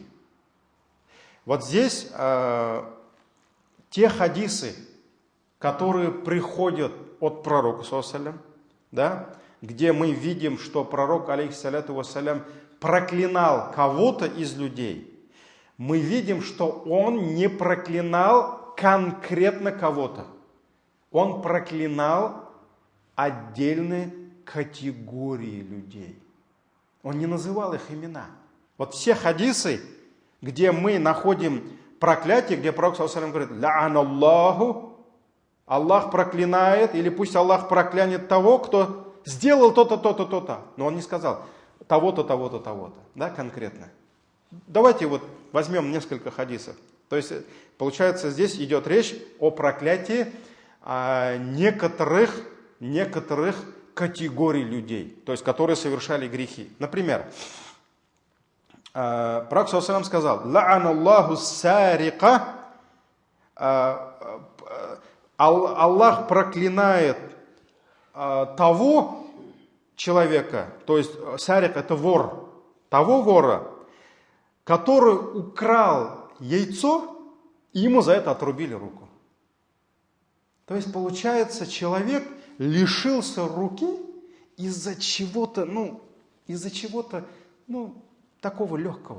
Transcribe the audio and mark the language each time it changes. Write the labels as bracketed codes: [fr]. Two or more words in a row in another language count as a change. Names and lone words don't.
[ru] Вот здесь те хадисы, которые приходят от пророка, саллаллаху, да, где мы видим, что пророк, [ar] عليه الصلاة والسلام, [ru] проклинал кого-то из людей, мы видим, что он не проклинал конкретно кого-то. Он проклинал отдельные категории людей. Он не называл их имена. Вот все хадисы, где мы находим проклятие, где пророк, [ar] صلى الله عليه وسلم, [ru] говорит: «Ла'аналлаху Аллах проклинает, или пусть Аллах проклянет того, кто сделал то-то, то-то, то-то. Но он не сказал того-то, того-то, того-то, да, конкретно. Давайте вот возьмем несколько хадисов. То есть, получается, здесь идет речь о проклятии некоторых категорий людей, то есть, которые совершали грехи. Например, Пророк ﷺ сказал: [ar] «لعن الله السارق». [ru] Аллах проклинает того человека, то есть сарик это вор, того вора, который украл яйцо, и ему за это отрубили руку. То есть получается, человек лишился руки из-за чего-то, такого легкого.